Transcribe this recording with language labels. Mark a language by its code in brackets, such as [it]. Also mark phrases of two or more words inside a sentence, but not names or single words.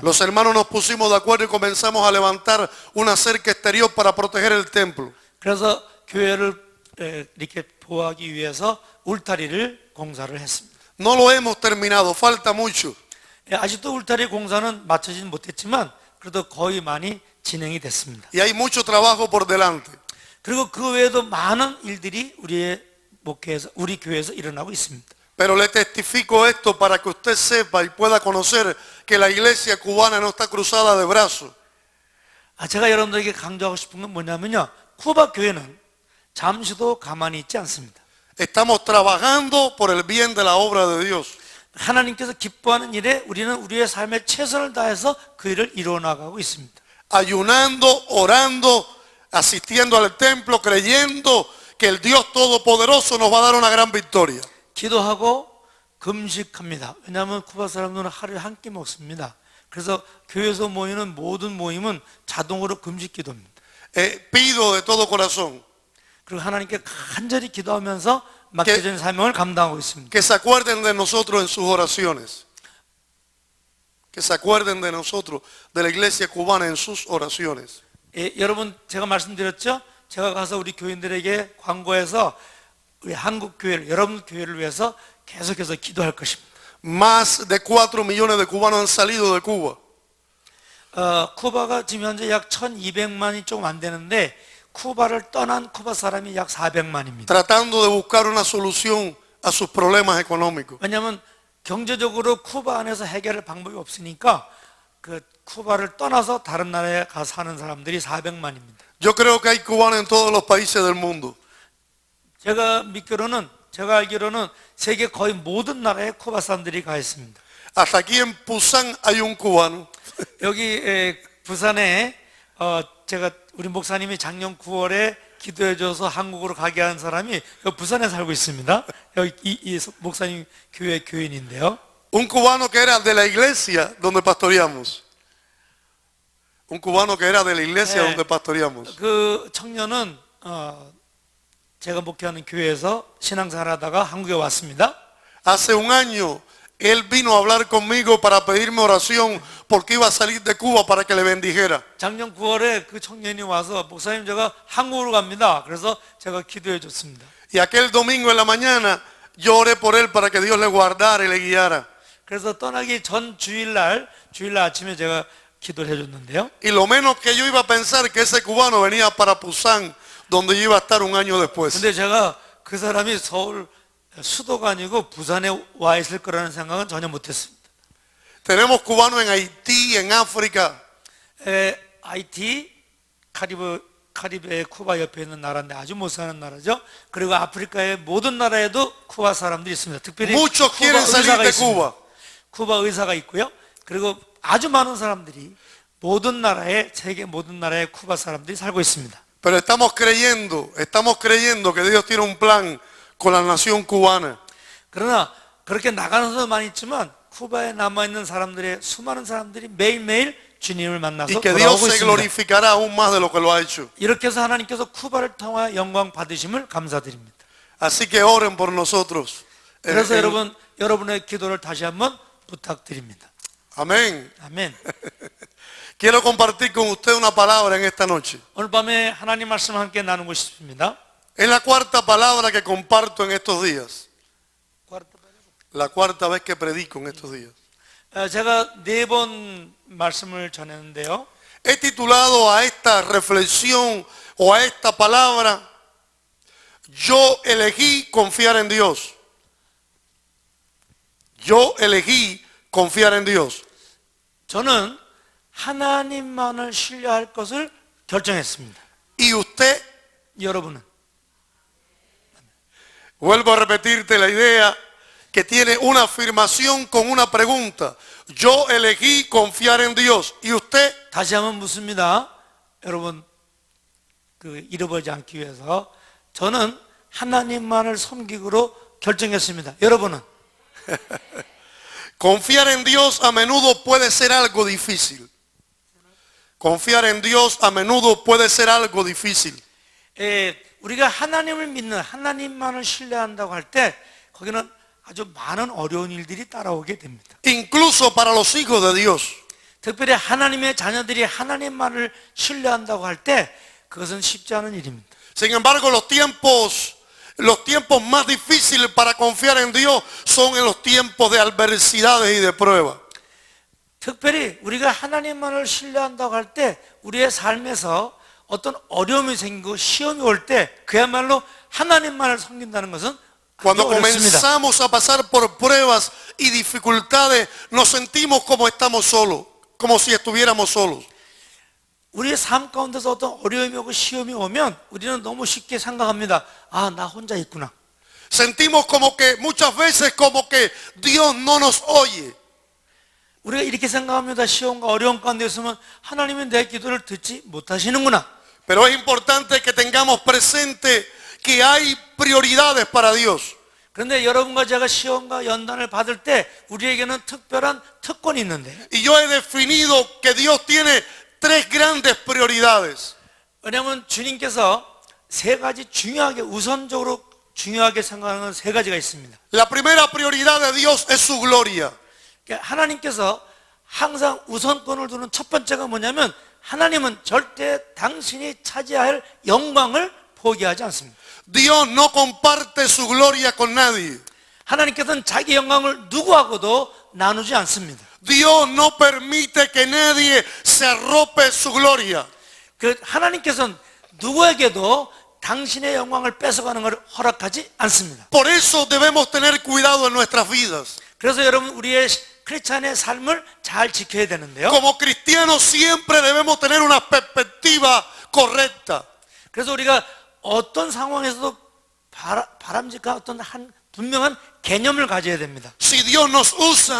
[es] Los hermanos nos pusimos de acuerdo y comenzamos a levantar una cerca exterior para proteger el templo. [ko] 그래서 교회를 이렇게 보호하기 위해서 울타리를 공사를 했습니다. [es] No lo hemos terminado, falta mucho. [ko] 아직도 울타리 공사는 마쳐지진 못했지만 그래도 거의 많이 진행이 됐습니다. [es] Y hay mucho trabajo por delante. [ko] 그리고 그 외에도 많은 일들이 우리 교회에서 일어나고 있습니다. [es] Pero le testifico esto para que usted sepa y pueda conocer que la iglesia cubana no está cruzada de brazos. [ko] 제가 여러분들에게 강조하고 싶은 건 뭐냐면요. 쿠바 교회는 잠시도 가만히 있지 않습니다. [es] Estamos trabajando por el bien de la obra de Dios. [ko] 하나님께서 기뻐하는 일에 우리는 우리의 삶에 최선을 다해서 그 일을 이루어 나가고 있습니다. [es] Ayunando, orando, asistiendo al templo, creyendo que el Dios Todopoderoso nos va a dar una gran victoria. [ko] 기도하고 금식합니다. 왜냐하면 쿠바 사람들은 하루에 한 끼 먹습니다. 그래서 교회에서 모이는 모든 모임은 자동으로 금식 기도입니다. [es] Pido de todo corazón [ko] 그리고 하나님께 간절히 기도하면서 맡겨진 사명을 감당하고 있습니다. [es] que se acuerden de nosotros en sus oraciones. Que se acuerden de nosotros, de la iglesia cubana en sus oraciones. [ko] 여러분 제가 말씀드렸죠? 제가 가서 우리 교인들에게 광고해서 우리 한국 교회를 여러분 교회를 위해서 계속해서 기도할 것입니다. [es] Más de 4 millones de cubanos han salido de Cuba. [ko] 쿠바가 지금 현재 약 1200만이 조금 안 되는데 쿠바를 떠난 쿠바 사람이 약 400만입니다. [es] Tratando de buscar una solución a sus problemas económicos. [ko] 왜냐하면 경제적으로 쿠바 안에서 해결할 방법이 없으니까 그 쿠바를 떠나서 다른 나라에 가서 사는 사람들이 400만입니다. [es] Yo creo que hay cubanos en todos los países del mundo. [ko] 제가 알기로는 세계 거의 모든 나라에 쿠바 사람들이 가 있습니다. [es] Hasta aquí en Pusan hay un cubano. [ko] 여기 부산에 제가 우리 목사님이 작년 9월에 기도해줘서 한국으로 가게 한 사람이 여기 부산에 살고 있습니다. 여기 이 목사님 교회 교인인데요. [es] Un cubano que era de la iglesia donde pastoreamos. Un cubano que era de la iglesia donde pastoreamos. [ko] 그 청년은 제가 목회하는 교회에서 신앙생활하다가 한국에 왔습니다. [es] Hace un año él vino a hablar conmigo para pedirme oración porque iba a salir de Cuba para que le bendijera. [ko] 작년 9월에 그 청년이 와서 목사님 제가 한국으로 갑니다. 그래서 제가 기도해 줬습니다. [es] Y aquel domingo en la mañana yo oré por él para que Dios le guardara y le guiara. [ko] 그래서 떠나기 전 주일날 아침에 제가 기도를 해줬는데요. [es] Y lo menos que yo iba a pensar que ese cubano venía para Pusan, donde yo iba a estar un año después. [ko] 근데 제가 그 사람이 서울 수도가 아니고 부산에 와 있을 거라는 생각은 전혀 못했습니다. [es] Tenemos cubanos en Haití, en África. [ko] 하이티, 카리브해 쿠바 옆에 있는 나라인데 아주 못 사는 나라죠. 그리고 아프리카의 모든 나라에도 쿠바 사람들이 있습니다. 특별히 [es] Muchos quieren salir de Cuba. [ko] 쿠바 의사가 있고요. 그리고 아주 많은 사람들이 세계 모든 나라의 쿠바 사람들이 살고 있습니다. [es] Pero estamos creyendo que Dios tiene un plan con la nación cubana. [ko] 그러나 그렇게 나가는 사람만 있지만 쿠바에 남아있는 수많은 사람들이 매일매일 주님을 만나서 [es] Y que Dios [ko] 돌아오고 [es] se [ko] 있습니다. [es] glorificará aún más de lo que lo ha hecho. [ko] 이렇게 해서 하나님께서 쿠바를 통해 영광 받으심을 감사드립니다. [es] Así que oren por nosotros. [ko] 그래서 여러분의 기도를 다시 한번 부탁드립니다. [es] Amén. [ko] 아멘. [es] Quiero compartir con usted una palabra en esta noche. [ko] 오늘 밤에 하나님 말씀을 함께 나누고 싶습니다. [es] Es la cuarta palabra que comparto en estos días. La cuarta vez que predico en estos días. [ko] 제가 4번 말씀을 전했는데요. [es] He titulado a esta reflexión o a esta palabra, Yo elegí confiar en Dios. Yo elegí confiar en Dios. [ko] 저는 하나님만을 신뢰할 것을 결정했습니다. [es] Y usted, [ko] 여러분은 [es] vuelvo a repetirte la idea que tiene una afirmación con una pregunta. Yo elegí confiar en Dios. ¿Y usted? [ko] 다시 한번 묻습니다. 여러분 잃어버리지 않기 위해서 저는 하나님만을 섬기기로 결정했습니다. 여러분은? [es] Confiar en Dios a menudo puede ser algo difícil. Confiar en Dios a menudo puede ser algo difícil. [ko] 우리가 하나님을 믿는 하나님만을 신뢰한다고 할 때 거기는 아주 많은 어려운 일들이 따라오게 됩니다. [es] Incluso para los hijos de Dios. [ko] 특별히 하나님의 자녀들이 하나님만을 신뢰한다고 할 때 그것은 쉽지 않은 일입니다. [es] Sin embargo, los tiempos más difíciles para confiar en Dios son en los tiempos de adversidades y de pruebas. [ko] 특별히 우리가 하나님만을 신뢰한다고 할 때 우리의 삶에서 어떤 어려움이 생기고 시험이 올 때 그야말로 하나님만을 섬긴다는 것은 [es] Cuando [ko] 아주 어렵습니다. [es] comenzamos a pasar por pruebas y dificultades, nos sentimos como estamos solos, como si estuviéramos solos. [ko] 우리의 삶 가운데서 어떤 어려움이 오고 시험이 오면 우리는 너무 쉽게 생각합니다. 아, 나 혼자 있구나. [es] Sentimos como que muchas veces como que Dios no nos oye. [ko] 우리가 이렇게 생각합니다. 시험과 어려움 가운데 있으면 하나님은 내 기도를 듣지 못하시는구나. [es] Pero es importante que tengamos presente que hay prioridades para Dios. [ko] 그런데 여러분과 제가 시험과 연단을 받을 때 우리에게는 특별한 특권이 있는데 [es] Y yo he definido que Dios tiene tres grandes prioridades. [ko] 왜냐하면 주님께서 세 가지 중요하게 우선적으로 중요하게 생각하는 세 가지가 있습니다. [es] La primera prioridad de Dios es su gloria. [ko] 그러니까 하나님께서 항상 우선권을 두는 첫 번째가 뭐냐면 하나님은 절대 당신이 차지할 영광을 포기하지 않습니다. [es] Dios no comparte su gloria con nadie. [ko] 하나님께서는 자기 영광을 누구하고도 나누지 않습니다. [es] Dios no permite que nadie se arrope su gloria. [ko] 그 하나님께서는 누구에게도 당신의 영광을 뺏어가는 것을 허락하지 않습니다. [es] Por eso debemos tener cuidado en nuestras vidas. [ko] 그래서 여러분 우리의 크리스찬의 삶을 잘 지켜야 되는데요. [es] Como cristianos siempre debemos tener una perspectiva correcta. [ko] 그래서 우리가 어떤 상황에서도 바람직한 어떤 한 분명한 개념을 가져야 됩니다. [es] Si Dios nos usa,